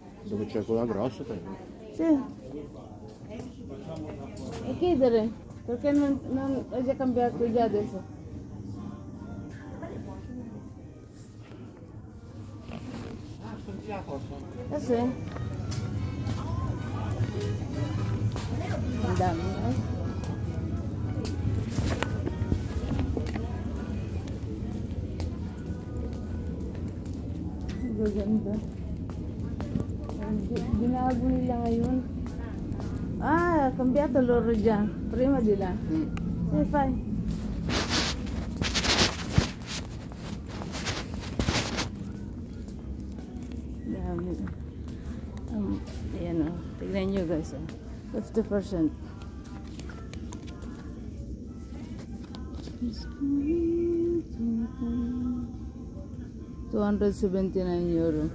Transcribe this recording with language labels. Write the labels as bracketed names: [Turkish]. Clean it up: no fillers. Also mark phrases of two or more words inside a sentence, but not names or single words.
[Italian] Dove c'è quella grossa, prego. Sì. E chiedere, perché non è già cambiato già adesso. Sono già a posto. Sì. [Filipino] Ang dami, Gaganda. Binago nila ngayon. [Italian] Ah, cambiato loro già. Prima di là. Sì, fai. [Filipino] Dami. Ayan o. Tignan nyo guys. 50%. €279.